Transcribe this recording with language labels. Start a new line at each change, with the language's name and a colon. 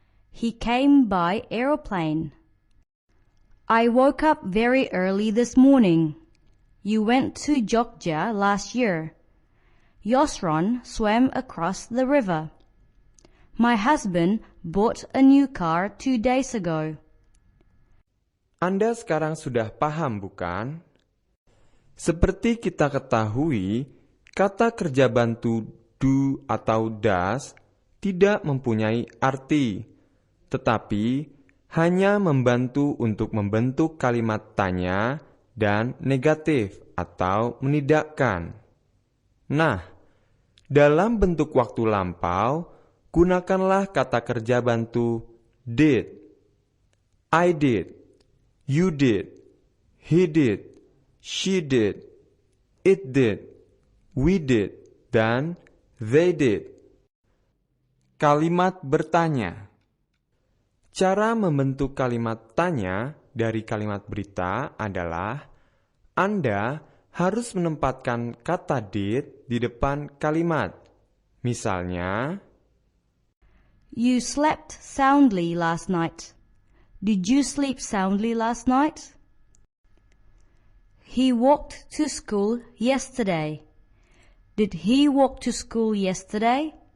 English: He came by aeroplane. I woke up very early this morning. You went to Jogja last year. Yosron swam across the river. My husband bought a new car 2 days ago.
Indonesian: Anda sekarang sudah paham, bukan? Seperti kita ketahui, kata kerja bantu do atau does tidak mempunyai arti, tetapi hanya membantu untuk membentuk kalimat tanya dan negatif atau menidakkan. Nah, dalam bentuk waktu lampau, gunakanlah kata kerja bantu did.
English: I did, you did, he did, she did, it did, we did, dan they did.
Indonesian: Kalimat bertanya. Cara membentuk kalimat tanya dari kalimat berita adalah Anda harus menempatkan kata did di depan kalimat. Misalnya,
English: You slept soundly last night. Did you sleep soundly last night? He walked to school yesterday. Did he walk to school yesterday?